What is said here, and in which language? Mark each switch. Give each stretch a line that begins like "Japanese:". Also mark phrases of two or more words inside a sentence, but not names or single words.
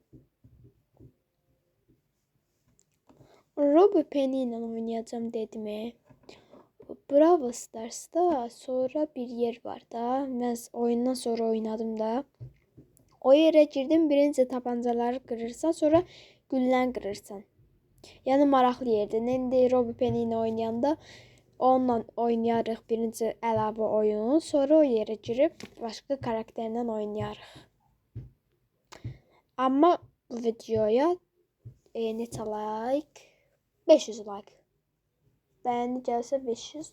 Turkish: Robbie Penny ile oynayacağım dedim. Brawl Stars'ta sonra bir yer var da. Ben oyundan sonra oynadım da. O yere girdim, birinci tabancaları kırırsan, sonra güllen kırırsan.
Azerbaijani: Yani maraqlı yerdir. İndi Robbie Penny ile oynayanda onunla oynayarıq birinci əlavə oyun. Sonra o yere girib başqa karakterlə oynayarıq. Amma bu videoya neçə like? 500 like. Bəyəni gəlsə 500.